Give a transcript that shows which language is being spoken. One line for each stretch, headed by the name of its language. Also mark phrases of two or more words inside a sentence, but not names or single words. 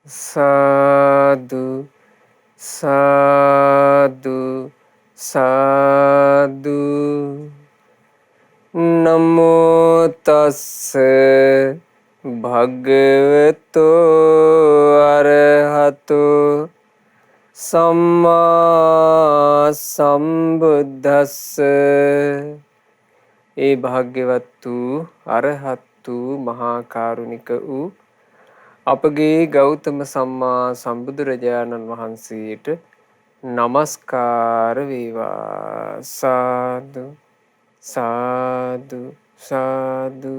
Pali: සාදු සාදු සාදු නමෝ තස්ස භගවතෝ අරහතෝ සම්මා සම්බුද්දස්ස.
Sinhala: ඒ භාග්‍යවත් වූ අරහත් වූ මහා කරුණික වූ අපගේ ගෞතම සම්මා සම්බුදුරජාණන් වහන්සේට නමස්කාර වේවා.
Pali: සාදු සාදු සාදු.